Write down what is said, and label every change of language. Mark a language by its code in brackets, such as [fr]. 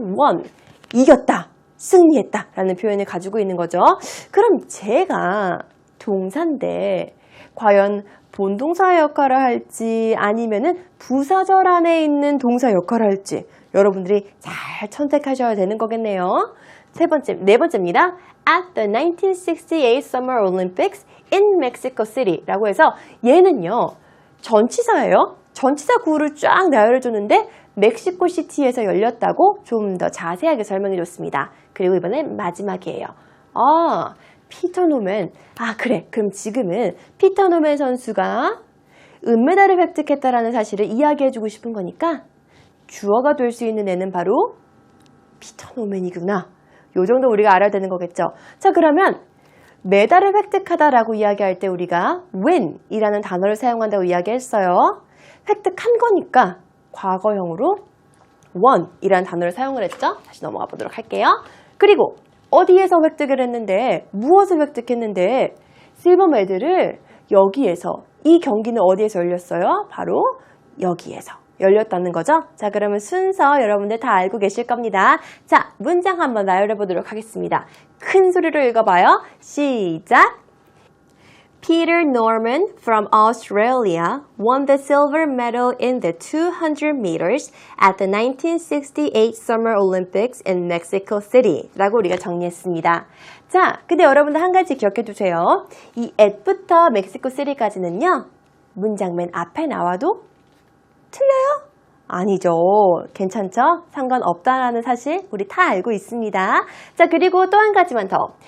[ko] won, 이겼다, 승리했다 라는 표현을 가지고 있는 거죠. 그럼 제가 동사인데 과연 본동사 역할을 할지 아니면은 부사절 안에 있는 동사 역할을 할지 여러분들이 잘 선택하셔야 되는 거겠네요. 네 번째입니다. [en] At the 1968 Summer Olympics in Mexico City [ko] 라고 해서 얘는요. 전치사예요. 전치사 구를 쫙 나열해 줬는데 멕시코 시티에서 열렸다고 좀 더 자세하게 설명해 줬습니다. 그리고 이번엔 마지막이에요. 피터 노맨. 그래. 그럼 지금은 피터 노맨 선수가 은메달을 획득했다라는 사실을 이야기해주고 싶은 거니까 주어가 될 수 있는 애는 바로 피터 노맨이구나. 요 정도 우리가 알아야 되는 거겠죠. 자, 그러면 메달을 획득하다라고 이야기할 때 우리가 win 이라는 단어를 사용한다고 이야기했어요. 획득한 거니까 과거형으로 won 이라는 단어를 사용을 했죠. 다시 넘어가 보도록 할게요. 그리고 어디에서 획득을 했는데, 무엇을 획득했는데, 실버 메달을 여기에서, 이 경기는 어디에서 열렸어요? 바로 여기에서 열렸다는 거죠. 자, 그러면 순서 여러분들 다 알고 계실 겁니다. 자, 문장 한번 나열해 보도록 하겠습니다. 큰 소리로 읽어봐요. 시작! [en] Peter Norman from Australia won the silver medal in the 200 meters at the 1968 Summer Olympics in Mexico City [ko] 라고 우리가 정리했습니다. 자, 근데 여러분들 한 가지 기억해 두세요. 이 at부터 멕시코 시티까지는요, 문장 맨 앞에 나와도 틀려요? 아니죠. 괜찮죠? 상관없다라는 사실 우리 다 알고 있습니다. 자, 그리고 또 한 가지만 더.